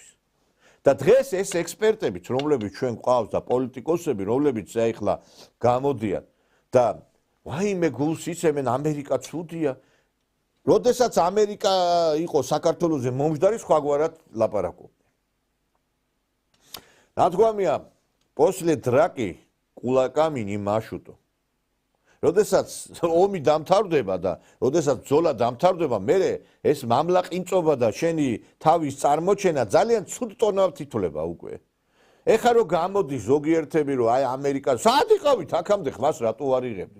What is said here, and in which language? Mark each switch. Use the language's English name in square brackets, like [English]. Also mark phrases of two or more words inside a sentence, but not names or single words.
[Georgian] და დღეს ეს ექსპერტებიც, რომლებიც ჩვენ გვყავს და პოლიტიკოსები, რომლებიც აი ახლა გამოდიან და ვაიმე გულს იცემენ ამერიკა ცუდია. როდესაც ამერიკა იყო საქართველოზე მომждარი სხვაგვარად ლაპარაკობდნენ. [Russian] ნათქვამია после драки кулаками не машут. [Georgian] როდესაც ომი დამთავრდება და როდესაც ბრძოლა დამთავრდება, მე ეს მამლა ყინწობა და შენი თავის წარმოჩენა ძალიან ცუდ ტონავთ ითვლება უკვე. ეხლა რომ გამოდის ზოგიერთები რომ აი ამერიკა სად იყავით აქამდე ხმას რატო არ იღებდით?